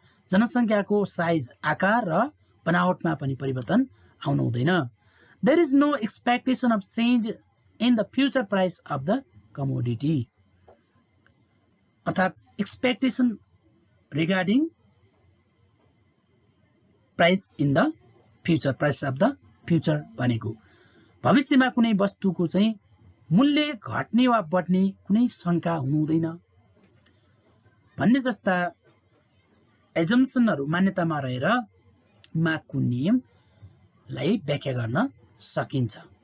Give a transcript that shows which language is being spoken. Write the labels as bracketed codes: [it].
[ne] जनसङ्ख्याको साइज, आकार र बनावटमा पनि परिवर्तन आउनु हुँदैन। [en] There is no expectation of change in the future price of the commodity. [ne] अर्थात् [en] expectation regarding price in the future, [ne] price of the future भनेको भविष्यमा कुनै वस्तुको चाहिँ मूल्य घट्ने वा बढ्ने कुनै शंका हुनु हुँदैन भन्ने जस्ता एजम्सनहरू मान्यतामा रहेर मागको नियमलाई व्याख्या गर्न सकिन्छ।